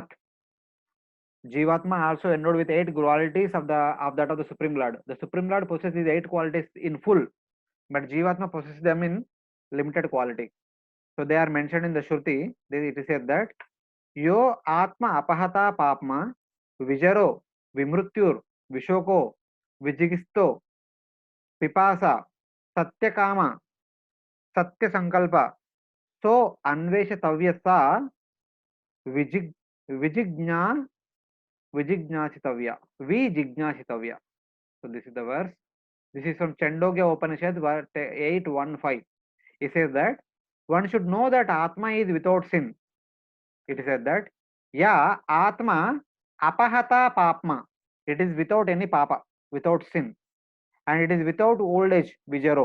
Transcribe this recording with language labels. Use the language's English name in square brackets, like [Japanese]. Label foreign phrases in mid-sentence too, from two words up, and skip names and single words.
[English] Jivatma also endowed with 8 qualities of that of the Supreme Lord. The Supreme Lord possesses these 8 qualities in full, but Jivatma possesses them in limited quality. So they are mentioned in the Shruti. It is said that [Sanskrit] Yo Atma Apahata Papma Vijaro Vimrutyur Vishoko Vijigisto Pipasa Satyakama Satya Sankalpa So Anveshatavya Vijigna Vijignasitavya. Vijignasitavya. [English] So this is the verse. This is from Chandogya Upanishad 8:1-5. It says that one should know that Atma is without sin. It is said that [Sanskrit] Ya Atma Apahata Papma. [English] It is without any papa, without sin. And it is without old age, Vijaro.